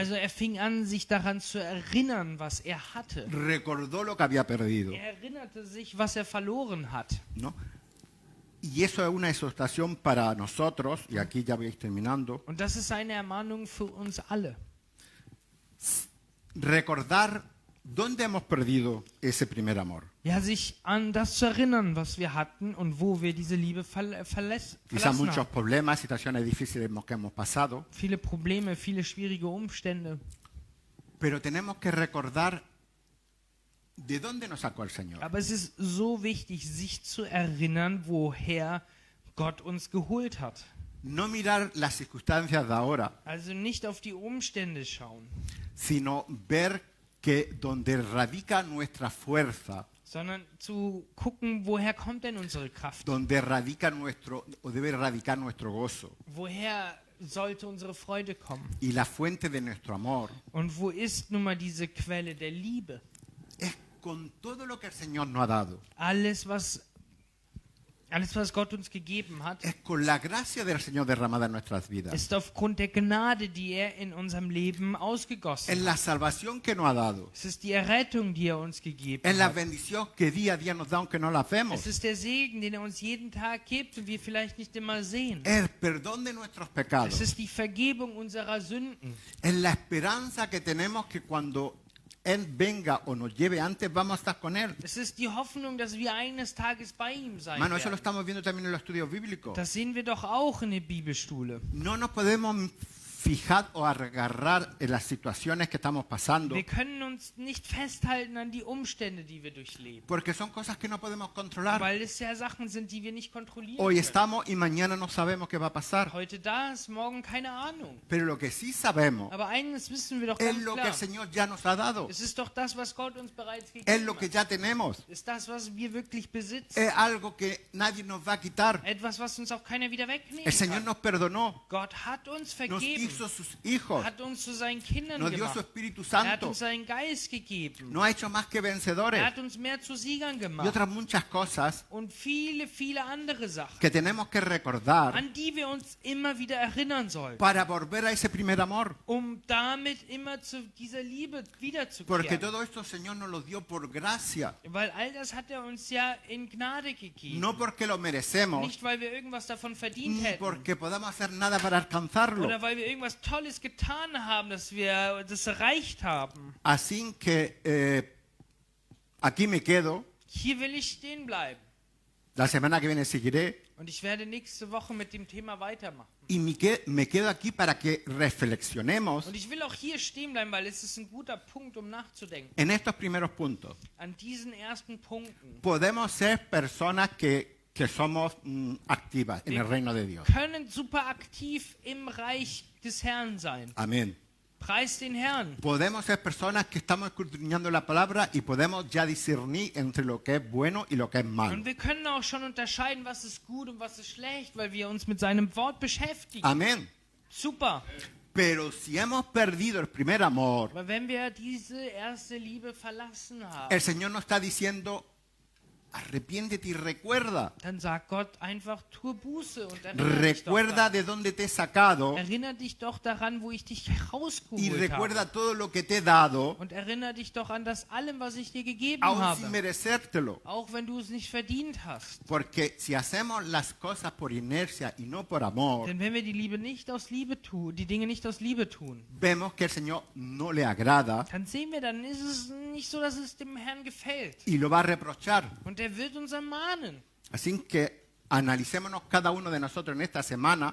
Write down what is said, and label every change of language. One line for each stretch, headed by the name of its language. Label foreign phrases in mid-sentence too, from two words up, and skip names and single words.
German: Also er fing an, sich daran zu erinnern, was er hatte.
Spanish: recordó lo que había perdido,
German: Er erinnerte sich, was er verloren hat.
Spanish: ¿no? Y eso es una exhortación para nosotros, y aquí ya voy a ir terminando,
German: Und das ist eine Ermahnung für uns alle.
Spanish: recordar dónde hemos perdido ese primer amor.
German: Ja, sich an das zu erinnern, was wir hatten und wo wir diese Liebe
Spanish: Quizás
German: verlassen
Spanish: muchos
German: haben.
Spanish: problemas, situaciones difíciles que hemos pasado,
German: Viele Probleme, viele schwierige Umstände.
Spanish: pero tenemos que recordar de dónde nos sacó el Señor.
German: Aber es ist so wichtig, sich zu erinnern, woher Gott uns geholt hat.
Spanish: No mirar las circunstancias de ahora,
German: Also nicht auf die Umstände schauen,
Spanish: sino ver que donde radica nuestra fuerza,
German: sondern zu gucken, woher kommt denn unsere Kraft?
Spanish: donde radica nuestro, o debe radicar nuestro gozo,
German: Woher sollte unsere Freude kommen?
Spanish: y la fuente de nuestro amor,
German: Und wo ist nun mal diese Quelle der Liebe?
Spanish: es con todo lo que el Señor nos ha dado,
German: Alles, was Gott uns gegeben hat,
Spanish: es con la gracia del Señor derramada en nuestras vidas,
German: ist aufgrund der Gnade, die er in unserem Leben
Spanish: es
German: ausgegossen hat.
Spanish: la salvación que nos ha dado,
German: Es ist die Errettung, die er uns gegeben
Spanish: es la
German: hat.
Spanish: bendición que día a día nos da aunque no la vemos,
German: Es ist der Segen, den er uns jeden Tag gibt und wir vielleicht nicht immer sehen.
Spanish: el perdón de nuestros
German: Es
Spanish: pecados,
German: ist die Vergebung unserer Sünden.
Spanish: es la esperanza que tenemos que cuando Él venga o nos lleve antes, vamos a estar con Él.
German: Es ist die Hoffnung, dass wir eines Tages bei ihm sein
Spanish: Mano, eso lo
German: werden.
Spanish: estamos viendo también en los estudios bíblicos.
German: Das sehen wir doch auch in der Bibelschule.
Spanish: No nos podemos fijar o agarrar en las situaciones que estamos pasando,
German: Wir können uns nicht festhalten an die Umstände, die wir durchleben.
Spanish: porque son cosas que no podemos controlar.
German: Weil es ja Sachen sind, die wir nicht kontrollieren
Spanish: Hoy
German: können.
Spanish: estamos y mañana no sabemos qué va a pasar.
German: Heute da ist, morgen keine Ahnung.
Spanish: Pero lo que sí sabemos
German: Aber eines wissen wir doch
Spanish: es
German: ganz
Spanish: lo que
German: klar.
Spanish: el Señor ya nos ha dado.
German: Es ist doch das, was Gott uns bereits
Spanish: Es
German: gegeben
Spanish: lo que
German: hat.
Spanish: ya tenemos.
German: Es ist das, was wir wirklich besitzen.
Spanish: Es algo que nadie nos va a quitar.
German: Etwas, was uns auch keiner wieder wegnehmen
Spanish: El Señor
German: kann.
Spanish: nos perdonó,
German: Gott hat uns
Spanish: nos
German: vergeben,
Spanish: hizo sus hijos,
German: hat uns zu seinen Kindern
Spanish: nos dio su
German: gemacht.
Spanish: Espíritu
German: Er hat
Spanish: Santo,
German: uns seinen Geist gegeben.
Spanish: nos ha hecho más que vencedores
German: Er hat uns mehr zu Siegern
Spanish: y
German: gemacht.
Spanish: otras muchas cosas
German: Und viele, viele andere Sachen,
Spanish: que tenemos que recordar
German: an die wir uns immer wieder erinnern sollten,
Spanish: para volver a ese primer amor.
German: um damit immer zu dieser Liebe
Spanish: Porque
German: wiederzukehren.
Spanish: todo esto el Señor nos lo dio por gracia,
German: Weil all das hat er uns ja in Gnade gegeben.
Spanish: no porque lo merecemos,
German: Nicht, weil wir irgendwas davon verdient
Spanish: ni
German: hätten.
Spanish: porque podamos hacer nada para alcanzarlo.
German: Oder weil wir irgendwas Tolles getan haben, dass wir das erreicht haben.
Spanish: Así que aquí me quedo.
German: Hier will ich stehen bleiben.
Spanish: La semana que viene seguiré.
German: Und ich werde nächste Woche mit dem Thema weitermachen.
Spanish: Y me quedo aquí para que reflexionemos
German: Und ich will auch hier stehen bleiben, weil es ist ein guter Punkt, um nachzudenken.
Spanish: en estos primeros puntos.
German: An diesen ersten Punkten.
Spanish: Podemos ser personas que somos activas en el reino de Dios.
German: Können super aktiv im Reich des Herrn sein.
Spanish: Amén.
German: Preis den Herrn.
Spanish: Podemos ser personas que estamos escudriñando la palabra y podemos ya discernir entre lo que es bueno y lo que es malo.
German: Und wir können auch schon unterscheiden, was ist gut und was ist schlecht, weil wir uns mit seinem Wort beschäftigen.
Spanish: Amén.
German: Super.
Spanish: Pero si hemos perdido el primer amor,
German: Aber wenn wir diese erste Liebe verlassen haben,
Spanish: el Señor nos está diciendo, arrepiéntete y recuerda.
German: dann sagt Gott einfach, tue Buße und erinnere dich doch
Spanish: Recuerda
German: daran.
Spanish: de dónde te he sacado
German: Erinnere dich doch daran, wo ich dich
Spanish: y
German: herausgeholt
Spanish: recuerda
German: habe.
Spanish: todo lo que te he dado,
German: Und erinnere dich doch an das allem, was ich dir gegeben
Spanish: aún sin
German: habe.
Spanish: merecértelo.
German: Auch wenn du es nicht verdient hast.
Spanish: Porque si hacemos las cosas por inercia y no por amor,
German: Denn wenn wir die Liebe nicht aus Liebe tun, die Dinge nicht aus Liebe tun,
Spanish: vemos que el Señor no le agrada
German: dann sehen wir, dann ist es nicht so, dass es dem Herrn gefällt.
Spanish: y lo va a reprochar.
German: Und er wird uns ermahnen.
Spanish: Así que analicémonos cada uno de nosotros en esta semana